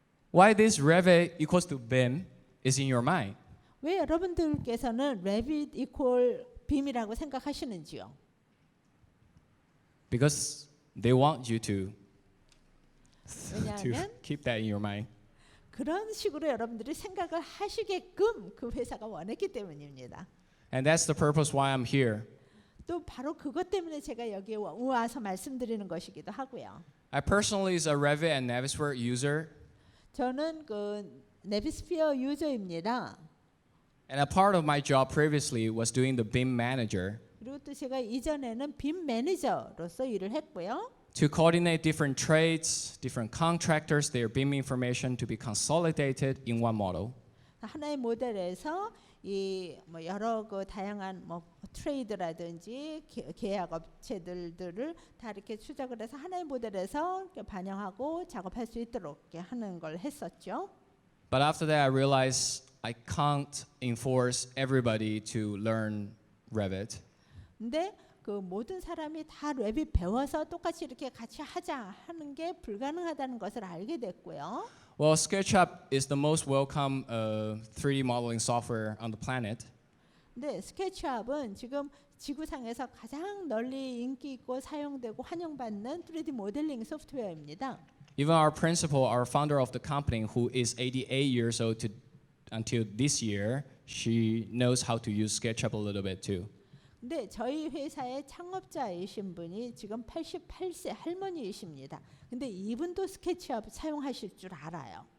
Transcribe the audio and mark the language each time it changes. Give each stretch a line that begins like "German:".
English: Why this Revit equals to BIM is in your mind?
Korean: 왜 여러분들께서는 Revit 이퀄 빔이라고 생각하시는지요?
English: Because they want you to
Korean: 왜냐하면
English: keep that in your mind.
Korean: 그런 식으로 여러분들이 생각을 하시게끔 그 회사가 원했기 때문입니다.
English: And that's the purpose why I'm here.
Korean: 또 바로 그것 때문에 제가 여기에 와서 말씀드리는 것이기도 하고요.
English: I personally is a Revit and Navisworks user,
Korean: 저는 그 네비스피어 유저입니다.
English: and a part of my job previously was doing the BIM manager
Korean: 그리고 또 제가 이전에는 빔 매니저로서 일을 했고요.
English: to coordinate different trades, different contractors, their BIM information to be consolidated in one model.
Korean: 하나의 모델에서 이 뭐 여러 그 다양한 뭐 트레이드라든지 계약 업체들을 다 이렇게 추적을 해서 하나의 모델에서 이렇게 반영하고 작업할 수 있도록 이렇게 하는 걸 했었죠.
English: But after that, I realized I can't enforce everybody to learn Revit.
Korean: 근데 그 모든 사람이 다 레빗 배워서 똑같이 이렇게 같이 하자 하는 게 불가능하다는 것을 알게 됐고요.
English: Well, SketchUp is the most welcome 3D modeling software on the planet.
Korean: 근데 스케치업은 지금 지구상에서 가장 널리 인기 있고 사용되고 환영받는 3D 모델링 소프트웨어입니다.
English: Even our principal, our founder of the company, who is 88 years old until this year, she knows how to use SketchUp a little bit too.
Korean: 근데 저희 회사의 창업자이신 분이 지금 88세 할머니이십니다. 근데 이분도 스케치업 사용하실 줄 알아요.